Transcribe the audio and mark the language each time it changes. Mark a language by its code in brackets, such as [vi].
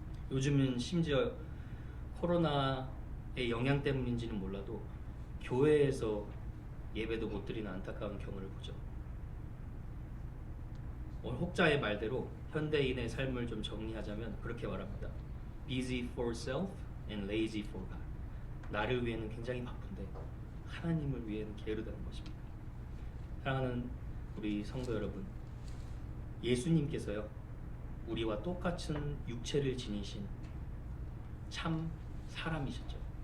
[ko] 요즘은 심지어 코로나의 영향 때문인지는 몰라도 교회에서 예배도 못 드리는 안타까운 경우를 보죠. 오늘 혹자의 말대로 현대인의 삶을 좀 정리하자면 그렇게 말합니다. [en] Busy for self and lazy for God. [ko] 나를 위해는 굉장히 바쁜데 하나님을 위해는 게으르다는 것입니다. 사랑하는 우리 성도 여러분, 예수님께서요, 우리와 똑같은 육체를 지니신 참 사람이셨죠.